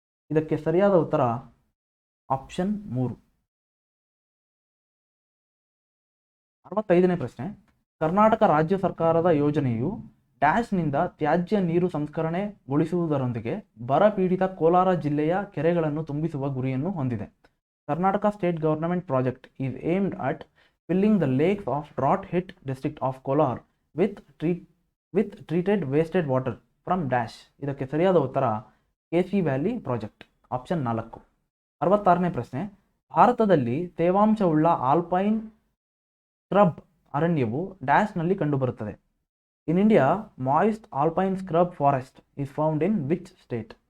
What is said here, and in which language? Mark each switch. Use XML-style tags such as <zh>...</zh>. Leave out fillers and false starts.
<kn>ಇದಕ್ಕೆ ಸರಿಯಾದ ಉತ್ತರ ಆಪ್ಷನ್ 3. 65ನೇ ಪ್ರಶ್ನೆ, ಕರ್ನಾಟಕ ರಾಜ್ಯ ಸರ್ಕಾರದ ಯೋಜನೆಯು ಡ್ಯಾಶ್ನಿಂದ ತ್ಯಾಜ್ಯ ನೀರು ಸಂಸ್ಕರಣೆಗೊಳಿಸುವುದರೊಂದಿಗೆ ಬರಪೀಡಿತ ಕೋಲಾರ ಜಿಲ್ಲೆಯ ಕೆರೆಗಳನ್ನು ತುಂಬಿಸುವ ಗುರಿಯನ್ನು ಹೊಂದಿದೆ.</kn> <en>Karnataka state government project is aimed at filling the lakes of drought hit district of Kolar with treated wasted water from dash.</en> <kn>ಇದಕ್ಕೆ ಸರಿಯಾದ ಉತ್ತರ KC ವ್ಯಾಲಿ ಪ್ರಾಜೆಕ್ಟ್, ಆಪ್ಷನ್ 4. 66ನೇ ಪ್ರಶ್ನೆ, ಭಾರತದಲ್ಲಿ ತೇವಾಂಶವುಳ್ಳ ಆಲ್ಪೈನ್ ಸ್ಕ್ರಬ್ ಅರಣ್ಯವು ಡ್ಯಾಶ್ನಲ್ಲಿ ಕಂಡುಬರುತ್ತದೆ?</kn> <en>In India moist alpine scrub forest is found in which state?</en>